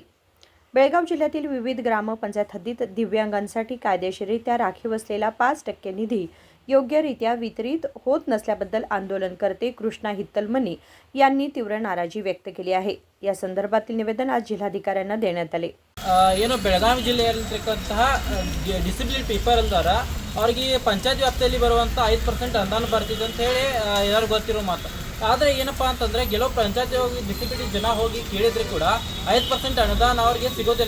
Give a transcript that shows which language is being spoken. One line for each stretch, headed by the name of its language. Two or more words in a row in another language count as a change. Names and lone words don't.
Marathi: बेळगाव जिल्ह्यातील विविध ग्रामपंचायत हद्दीत दिव्यांगांसाठी कायदेशीररित्या राखीव असलेला 5% निधी योग्यरित्या वितरित होत नसल्याबद्दल आंदोलनकर्ते कृष्णा हित्तलमनी यांनी तीव्र नाराजी व्यक्त केली आहे. या संदर्भातील निवेदन आज जिल्हाधिकाऱ्यांना देण्यात आले.
Kannada: ಏನು ಬೆಳಗಾವಿ ಜಿಲ್ಲೆಯಲ್ಲಿರ್ತಕ್ಕಂತಹ
English: disability people
Kannada: ಅಂದಾರ ಅವರಿಗೆ ಪಂಚಾಯತ್ ವ್ಯಾಪ್ತಿಯಲ್ಲಿ ಬರುವಂಥ 5% ಅನುದಾನ ಬರ್ತಿದೆ ಅಂತ ಹೇಳಿ ಎಲ್ಲರೂ ಗೊತ್ತಿರೋ ಮಾತು. ಆದರೆ ಏನಪ್ಪ ಅಂತಂದರೆ ಕೆಲವು ಪಂಚಾಯತ್ ಹೋಗಿ ಡಿಸಬಿಲಿಟಿ ಜನ ಹೋಗಿ ಕೇಳಿದ್ರೆ ಕೂಡ 5% ಅನುದಾನ ಅವ್ರಿಗೆ ಸಿಗೋದಿಲ್ಲ.